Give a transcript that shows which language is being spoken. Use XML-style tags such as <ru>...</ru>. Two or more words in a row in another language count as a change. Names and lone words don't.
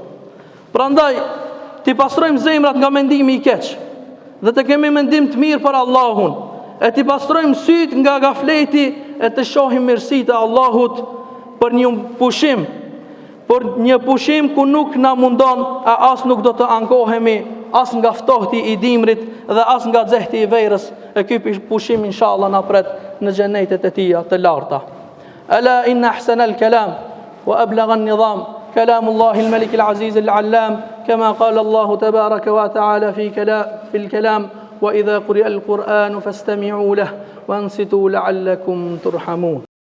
<sq>Prandaj, ti pastrojmë zemrat nga mendimi i keq, dhe të kemi mendim të mirë për Allahun, e ti pastrojmë syt nga gafleti, e të shohim mirësitë e Allahut për një pushim ku nuk na mundon, e as nuk do të ankohemi as nga ftohti i dimrit dhe as nga xehti i verës, e ky pushim inshallah na pret në xhenetet e tija të larta.</sq> <ar>ألا إن أحسن الكلام وأبلغ النظام كلام الله الملك العزيز العلام كما قال الله تبارك وتعالى في الكلام وإذا قرئ القرآن فاستمعوا له وانصتوا لعلكم ترحمون.</ar>